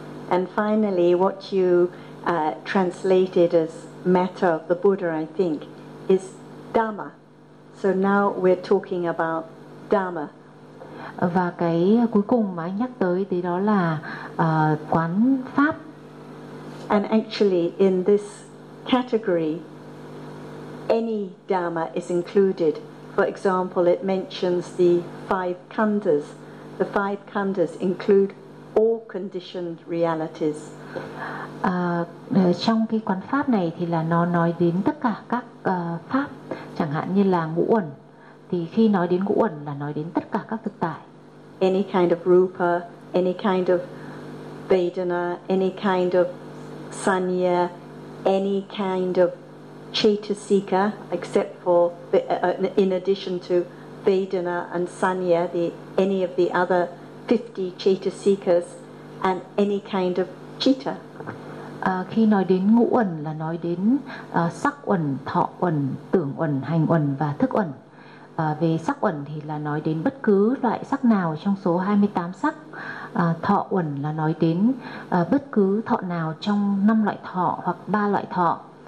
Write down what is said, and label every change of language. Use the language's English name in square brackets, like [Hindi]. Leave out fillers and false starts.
[English] And finally, what you translated as matter of the Buddha, I think, is dharma. So now we're talking about dharma. [Vietnamese] Và cái cuối cùng mà anh nhắc tới thì đó là quán pháp. [English] And actually, in this category, any dharma is included. For example, it mentions the five khandhas. The five khandhas include all conditioned realities. [Vietnamese] Trong cái quán pháp này thì là nó nói đến tất cả các pháp, chẳng hạn như là ngũ uẩn. Thì khi nói đến ngũ uẩn là nói đến tất cả các thực tại. [English] Any kind of rupa, any kind of vedana, any kind of sanya, any kind of chetasika, except for in addition to Vedana and Sanya, the, any of the other 50 cheetah seekers, and any kind of cheetah. [Vietnamese] Khi nói đến ngũ uẩn là nói đến sắc uẩn, thọ uẩn, tưởng uẩn, hành uẩn và thức uẩn. Về sắc uẩn thì là nói đến bất cứ loại sắc nào trong số 28 sắc. Thọ uẩn là nói đến bất cứ thọ nào trong 5 loại thọ hoặc 3 loại thọ.